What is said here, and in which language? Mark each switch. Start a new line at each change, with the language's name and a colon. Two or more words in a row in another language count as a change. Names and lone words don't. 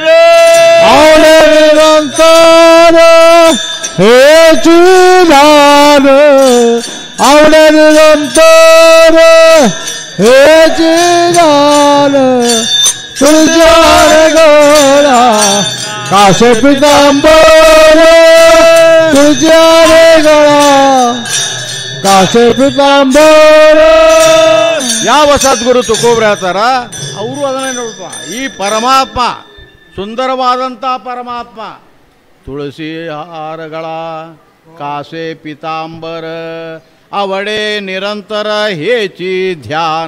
Marathi: आवडे निरंतर हेची दान, आवडे निरंतर हेची दान, तुळशी हारगळा कासे पितांबर, तुळशी हारगळा कासे पितांबर.
Kannada: ಯಾವ ಸದ್ಗುರು ತುಕೋಬ್ರ ಹೇಳ್ತಾರ ಅವರು ಅದನ್ನೇ ನೋಡ್ಪ. ಈ ಪರಮಾತ್ಮ ಸುಂದರವಾದಂಥ ಪರಮಾತ್ಮ
Marathi: तुळशी हारगळा कासे पितांबर आवडे निरंतर हेचि ध्यान.